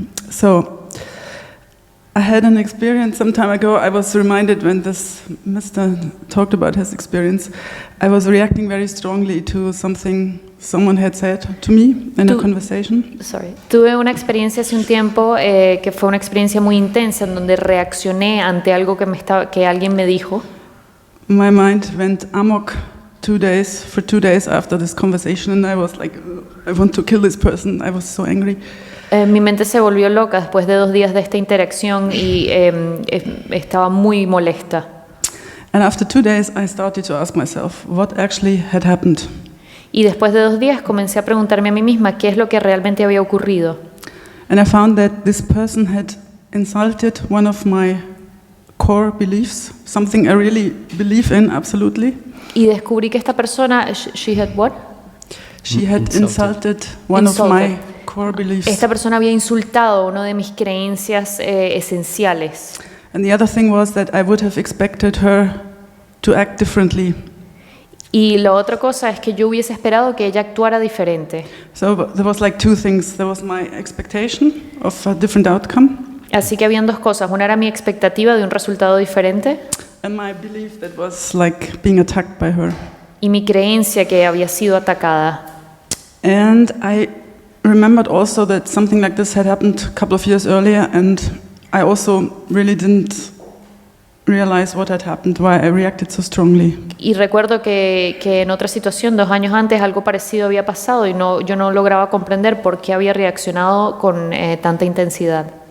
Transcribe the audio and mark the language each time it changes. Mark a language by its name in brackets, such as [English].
[English] So I had an experience some time ago. I was reminded when this Mr. talked about his experience, I was reacting very strongly to something someone had said to me in a conversation. [Spanish] Tuve una experiencia hace un tiempo que fue una experiencia muy intensa en donde reaccioné ante algo que alguien me dijo. [English] My mind went amok for 2 days after this conversation, and I was like, I want to kill this person. I was so angry. [Spanish] Mi mente se volvió loca después de 2 días de esta interacción y estaba muy molesta. [English] And after 2 days, I started to ask myself what actually had happened. [Spanish] Y después de 2 días comencé a preguntarme a mí misma qué es lo que realmente había ocurrido. [English] And I found that this person had insulted one of my core beliefs, something I really believe in absolutely. [Spanish] Y descubrí que esta persona, [English] she had what? She had insulted one of my core beliefs. [Spanish] Esta persona había insultado una de mis creencias esenciales. [English] And the other thing was that I would have expected her to act differently. [Spanish] Y la otra cosa es que yo hubiese esperado que ella actuara diferente. [English] So there was like 2 things. There was my expectation of a different outcome. [Spanish] Así que habían 2 cosas. Una era mi expectativa de un resultado diferente. [English] And my belief that was like being attacked by her. [Spanish] Y mi creencia que había sido atacada. [English] And I remembered also that something like this had happened a couple of years earlier, and I also really didn't realize what had happened, why I reacted so strongly. [Spanish] Y recuerdo que en otra situación, 2 años antes, algo parecido había pasado y yo no lograba comprender por qué había reaccionado con tanta intensidad.